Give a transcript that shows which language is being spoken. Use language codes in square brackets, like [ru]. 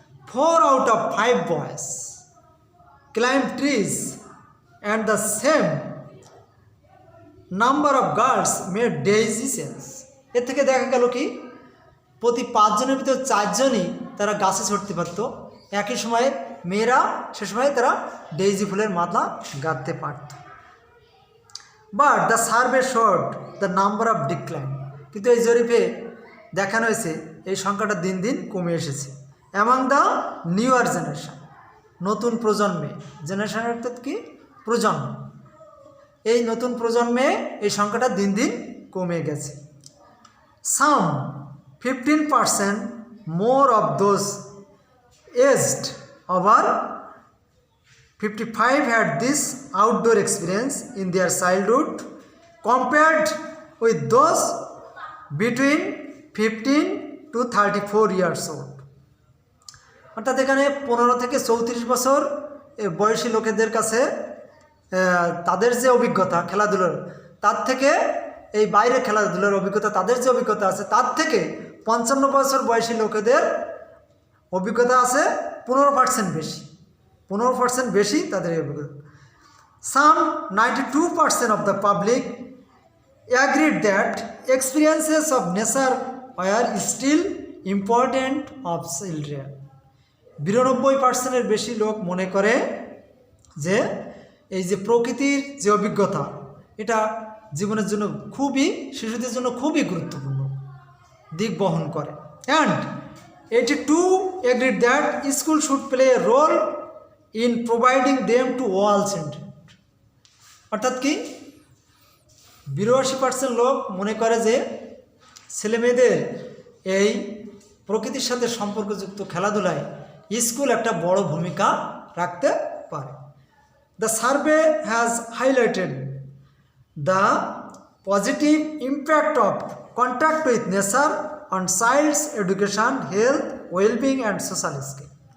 [en] 4 out of 5 boys climb trees and the same number of girls made daisy chains। [bn] এর থেকে দেখা গেল কি প্রতি 5 জনের ভিতর 4 জনই তারা গাছে চড়তে পারত, একই সময়ে মেয়েরা সে সময় তারা ডেইজি ফুলের মালা গাঁথতে পারত। [en] but the survey showed the number of decline, [bn] কিন্তু এই জরিপে দেখানো হয়েছে এই সংখ্যাটা দিন দিন কমে এসেছে। [en] among the newer generation, [bn] নতুন প্রজন্মে, জেনারেশন অর্থাৎ কি প্রজন্ম, এই নতুন প্রজন্মে এই সংখ্যাটা দিন দিন কমে গেছে। [en] Some 15% more of those aged over 55 had this outdoor experience in their childhood compared with those between 15 to 34 years old. [bn] অর্থাৎ এখানে 15 থেকে 34 বছর বয়সী লোকেদের কাছে তাদের যে অভিজ্ঞতা খেলাধুলার, তার থেকে এই বাইরে খেলাধুলার অভিজ্ঞতা, তাদের যে অভিজ্ঞতা আছে তার থেকে 55 বছর বয়সী লোকেদের অভিজ্ঞতা আছে 15% বেশি, 15% বেশি তাদের অভিজ্ঞতা। [en] Some 92% of the public agreed that experiences of nature were still important of children. [bn] 92% বেশি লোক মনে করে যে এই যে প্রকৃতির যে অভিজ্ঞতা এটা জীবনের জন্য খুবই, শিশুদের জন্য খুবই গুরুত্বপূর্ণ দিক বহন করে। [en] And 82 agreed that school should play a role in providing them to all children. [bn] অর্থাৎ কি 82% লোক মনে করে যে ছেলেমেয়েদের এই প্রকৃতির সাথে সম্পর্কযুক্ত খেলাধুলায় স্কুল একটা বড় ভূমিকা রাখতে পারে। [en] The survey has highlighted the positive impact of contact with nature on child's education, health, wellbeing and social skill.